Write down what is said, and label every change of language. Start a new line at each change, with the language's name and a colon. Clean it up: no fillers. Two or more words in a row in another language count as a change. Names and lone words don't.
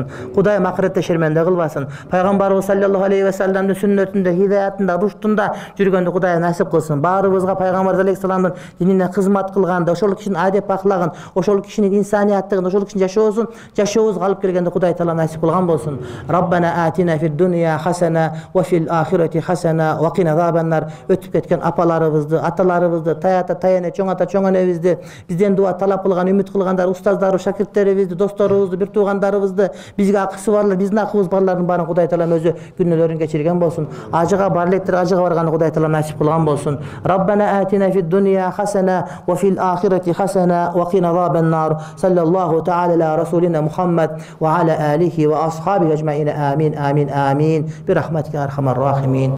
Kyrgyz: Kudayым акыретте шерменде кылбасын. Пайгамбарыбыз
Arabic: صلى الله عليه و
Kyrgyz: салламдын сүннөтүндө, хидаятында, руштунда жүргөндү Kudayым насип кылсын. Баарыбызга Пайгамбар алейхиссаламдын динине кызмат кылганды, ошол кишинин адеп аклагын, ошол кишинин инсанияттыгын, ошол кишинин жашообузга алып келгенде Kuday Taalam насип кылган болсун.
Arabic: ربنا آتنا في الدنيا حسنة وفي الآخرة حسنة وقنا عذاب النار.
Kyrgyz: Өтүп кеткен apalarыбызды, аталарыбызды, таята таяне, чоң ата чоң энебизди, бизден дуа талап кылган, үмүт кылгандар, устаздары, шакирттерибизди, досторубузду, бир туугандарыбызды, бизге акысы барлар, биздин акыбыз барлардын баарын Kuday Taalam өзү күнөөлөрүн кечирген болсун. Ажыга бар электер, ажыга барганы Kuday Taalam насип кылган болсун.
Arabic: ربنا آتنا في الدنيا حسنة وفي الآخرة حسنة وقنا عذاب النار. صلى الله تعالى على رسولنا محمد وعلى آله وأصحابه أجمعين. آمين آمين آمين. برحمتك أرحم الراحمين.